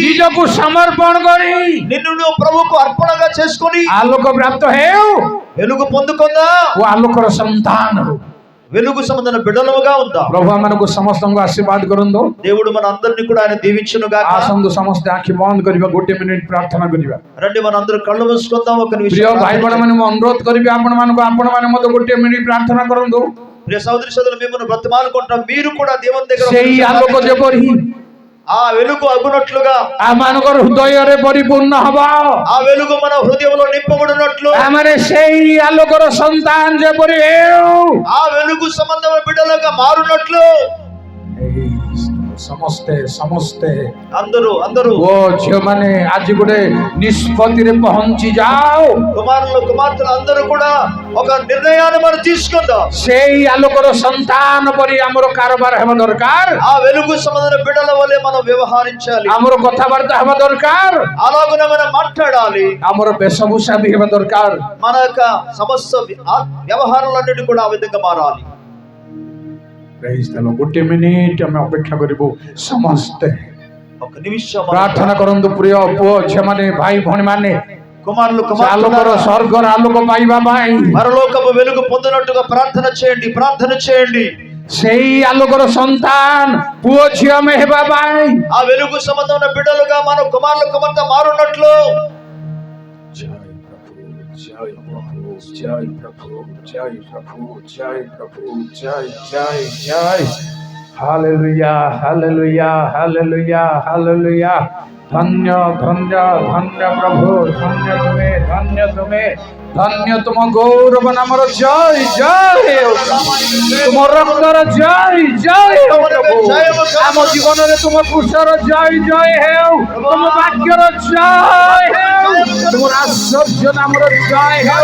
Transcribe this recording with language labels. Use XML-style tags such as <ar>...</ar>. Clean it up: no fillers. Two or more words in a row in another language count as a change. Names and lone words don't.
<or>ନିଜକୁ ସମର୍ପଣ କରି</or> <te>నిన్ను నువ్వు ప్రభువుకు అర్పణగా చేసుకొని</te> <or>ଆଲୋକ ପ୍ରାପ୍ତ ହେଉ</or> <te>వెలుగు పొందుకుందా,</te> <or>ଓ ଆଲୋକର ସନ୍ତାନ ହେଉ।</or> <te>వెలుగు సంబంధమైన బిడ్డలుగా ఉందా।</te> <or>ପ୍ରଭୁ ଆମମାନଙ୍କୁ ସମସ୍ତଙ୍କୁ ଆଶୀର୍ବାଦ କରନ୍ତୁ।</or> <te>దేవుడు మన అందరినీ కూడా ఆయన దీవించునుగా।</te> <or>ଆସନ୍ତୁ ସମସ୍ତେ ଆଖି ବନ୍ଦ କରିବା, 1 ମିନିଟ ପ୍ରାର୍ଥନା କରିବା।</or> <te>రండి మన అందరూ కళ్ళు మూసుకుందాం। ఒక</te> <or>ପ୍ରିୟ</or> <te>నిమిషం</te> <or>ଭାଇ ଭଉଣୀ ମାନେ, ମୁଁ ଅନୁରୋଧ କରିବି ଆପଣମାନଙ୍କୁ, ଆପଣମାନେ ମଧ୍ୟ 1 ମିନିଟ ପ୍ରାର୍ଥନା କରନ୍ତୁ।</or> <te>ప్రియ సోదరి సోదరులు, మిమ్మల్ని బ్రతిమాలుకుంటున్నాం, మీరు కూడా దేవుని దగ్గర</te> <or>ସେଇ ଆଲୋକ ଯେପରି</or> <te>ఆ వెలుగు అగునట్లుగా,</te> <or>ଆମମାନଙ୍କର ହୃଦୟରେ ପରିପୂର୍ଣ୍ଣ ହବ,</or> <te>ఆ వెలుగు మన హృదయంలో నింపబడినట్లు,</te> <or>ଆମମାନେ ସେଇ ଆଲୋକର ସନ୍ତାନ ଯେପରି ହେଉ।</or> <te>ఆ వెలుగు సంబంధమైన బిడ్డలుగా మారునట్లు</te> <or>ସମସ୍ତେ ସମସ୍ତେ</or> <te>అందరూ అందరూ</te> <or>ଓ ଝିଅମାନେ ଆଜି ଗୋଟେ ନିଷ୍ପତ୍ତିରେ ପହଞ୍ଚି ଯାଅ।</or> <te>కుమారులు కుమార్తెలు అందరూ కూడా ఒక నిర్ణయాన్ని మనం తీసుకుందాం.</te> <or>ସେଇ ଆଲୋକର ସନ୍ତାନ ପରି ଆମର କାରବାର ହେବା ଦରକାର,</or> <te>ఆ వెలుగు సంబంధమైన బిడ్డల వల్లే మనం వ్యవహరించాలి.</te> <or>ଆମର କଥାବାର୍ତ୍ତା ହେବା ଦରକାର,</or> <te>అలాగనే మనం మాట్లాడాలి.</te> <or>ଆମର ବେଶଭୂଷା ବି ହେବା ଦରକାର।</or> <te>మన యొక్క సమస్త వ్యవహారాలన్నిటి కూడా ఆ విధంగా మారాలి.</te> <en>Praise the Lord.</en> <or>ଗୋଟେ ମିନିଟ ଆମେ ଅପେକ୍ଷା କରିବୁ ସମସ୍ତେ।</or> <te>ఒక నిమిషం మనం</te> <or>ପ୍ରାର୍ଥନା କରନ୍ତୁ ପ୍ରିୟ ପୁଅ ଝିଅମାନେ, ଭାଇ ଭଉଣୀମାନେ,</or> <te>కుమారులు</te> <or>ଆଲୋକର</or> <te>కుమార్తెలు</te> <or>ସ୍ୱର୍ଗର ଆଲୋକ ପାଇବା ପାଇଁ,</or> <te>పరలోకపు వెలుగు పొందినట్టుగా ప్రార్థన చేయండి, ప్రార్థన చేయండి.</te> <or>ସେଇ ଆଲୋକର ସନ୍ତାନ ପୁଅ ଝିଅ ଆମେ ହେବା ପାଇଁ,</or> <te>ఆ వెలుగు సంబంధమైన బిడ్డలుగా మనం కుమారులు కుమార్తె మారున్నట్లు</te> <or>ଜୟ ପ୍ରଭୁ ଜୟ ପ୍ରଭୁ ଜୟ ପ୍ରଭୁ ଜୟ ପ୍ରଭୁ ଜୟ ଜୟ ଜୟ ହାଲେଲୁୟା ହାଲେଲୁୟା ହାଲେଲୁୟା ହାଲେଲୁୟା ଧନ୍ୟ ଧନ୍ୟ ଧନ୍ୟ ପ୍ରଭୁ, ଧନ୍ୟ ତୁମେ ଧନ୍ୟ ତୁମ ଗୌରବ ନାମର ଜୟ ଜୟ ତୁମ ରକ୍ତର ଜୟ ଜୟ ହୋ ପ୍ରଭୁ, ଆମ ଜୀବନ ରେ ତୁମ ପୁରୁଷର ଜୟ ଜୟ ହୋ, ତୁମ ବାକ୍ୟର ଜୟ ହୋ, ତୁମ ଆଶ୍ଚର୍ଯ୍ୟ ନାମର ଜୟ ହୋ।</or>